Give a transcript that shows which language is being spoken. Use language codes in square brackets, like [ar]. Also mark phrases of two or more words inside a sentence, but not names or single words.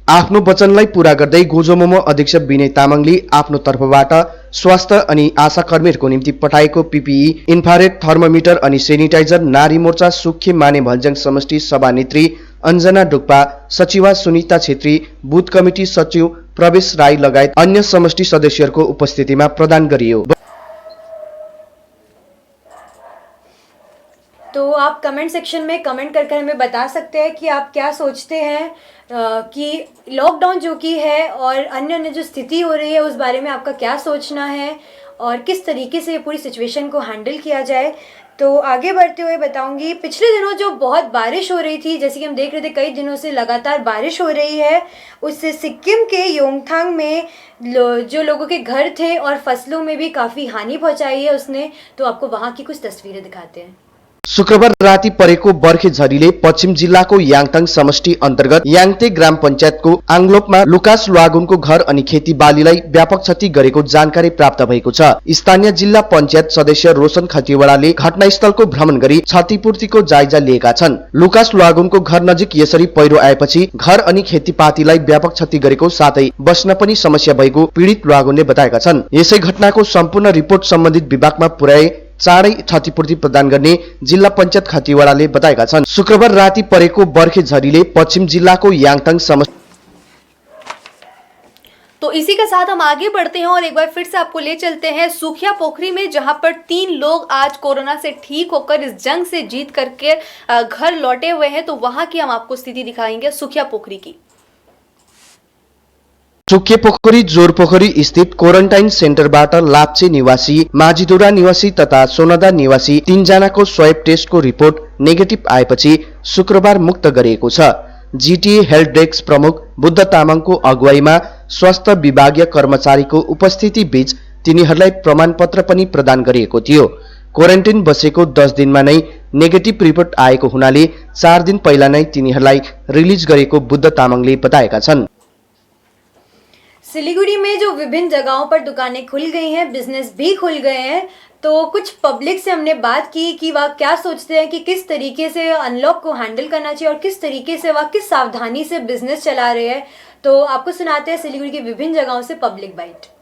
[ne] आफ्नो वचनलाई पूरा गर्दै गोजोमोमो अध्यक्ष विनय तामाङले आफ्नो तर्फबाट स्वास्थ्य अनि आशा कर्मीहरूको निम्ति पठाएको पीपीई, [en] infrared thermometer [ne] अनि सेनिटाइजर नारी मोर्चा सुखे माने भञ्ज्याङ समष्टि सभानेत्री अञ्जना डुक्पा, सचिवा सुनिता छेत्री, बुथ कमिटी सचिव प्रवेश राई लगायत अन्य समष्टि सदस्यहरूको उपस्थितिमा प्रदान गरियो। [hi] तो आप [en] comment section [hi] में कमेंट करके हमें बता सकते हैं कि आप क्या सोचते हैं कि लॉकडाउन जो कि है और अन्य जो स्थिति हो रही है उस बारे में आपका क्या सोचना है और किस तरीके से ये पूरी सिचुएशन को हैंडल किया जाए। तो आगे बढ़ते हुए बताऊंगी, पिछले दिनों जो बहुत बारिश हो रही थी, जैसे कि हम देख रहे थे कई दिनों से लगातार बारिश हो रही है, उससे सिक्किम के योंगथांग में जो लोगों के घर थे और फसलों में भी काफ़ी हानि पहुंचाई है उसने। तो आपको वहाँ की कुछ तस्वीरें दिखाते हैं। [ne] शुक्रबार राति परेको बर्खे झरीले पश्चिम जिल्लाको याङथाङ समष्टि अन्तर्गत याङते ग्राम पञ्चायतको आङलोकमा लुकास ल्वागुनको घर अनि खेतीबालीलाई व्यापक क्षति गरेको जानकारी प्राप्त भएको छ। स्थानीय जिल्ला पञ्चायत सदस्य रोशन खतिवड़ाले घटनास्थलको भ्रमण गरी क्षतिपूर्तिको जायजा लिएका छन्। लुकास ल्वागुनको घर नजिक यसरी पहिरो आएपछि घर अनि खेतीपातीलाई व्यापक क्षति गरेको साथै बस्न पनि समस्या भएको पीडित ल्वागुनले बताएका छन्। यसै घटनाको सम्पूर्ण रिपोर्ट सम्बन्धित विभागमा पुर्याए चाँडै क्षतिपूर्ति प्रदान गर्ने जिल्ला पञ्चायत खतिवड़ाले बताएका छन्। शुक्रबार राति परेको बर्खे झरीले पश्चिम जिल्लाको याङथाङ समष्टि। [hi] तो इसी के साथ हम आगे बढ़ते हैं और एक बार फिर से आपको ले चलते हैं सुखिया पोखरी में, जहां पर 3 लोग आज कोरोना से ठीक होकर इस जंग से जीत करके घर लौटे हुए हैं। तो वहां की हम आपको स्थिति दिखाएंगे सुखिया पोखरी की। [ne] सुके पोखरी जोर पोखरी स्थित [en] quarantine centerबाट [ne] लाप्चे निवासी, माझीधुरा निवासी तथा सोनदा निवासी 3 जनाको [en] swab testको report negative [ne] आएपछि शुक्रबार मुक्त गरिएको छ। जीटीए [en] health desk [ne] प्रमुख बुद्ध तामाङको अगुवाईमा स्वास्थ्य विभागीय कर्मचारीको उपस्थिति बीच तिनीहरूलाई प्रमाणपत्र पनि प्रदान गरिएको थियो। क्वारेन्टाइन बसेको 10 दिनमा नै [en] negative report [ne] आएको हुनाले 4 दिन पहिला नै तिनीहरूलाई रिलिज गरेको बुद्ध तामाङले बताएका छन्। [hi] सिलीगुड़ी में जो विभिन्न जगहों पर दुकानें खुल गई हैं, बिजनेस भी खुल गए हैं, तो कुछ पब्लिक से हमने बात की कि वह क्या सोचते हैं कि किस तरीके से अनलॉक को हैंडल करना चाहिए और किस तरीके से वह किस सावधानी से बिजनेस चला रहे हैं। तो आपको सुनाते हैं सिलीगुड़ी की विभिन्न जगहों से [en] public bite.